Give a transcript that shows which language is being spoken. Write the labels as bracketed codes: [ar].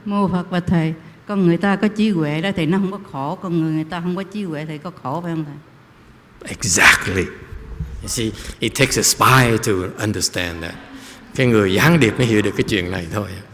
[vi] Mô Phật và Thầy, con người ta có trí huệ đó thì nó không có khổ, con người ta không có trí huệ thì có khổ phải không Thầy? [en] Exactly. You see, it takes a spy to understand that. [vi] Cái người gián điệp mới hiểu được cái chuyện này thôi.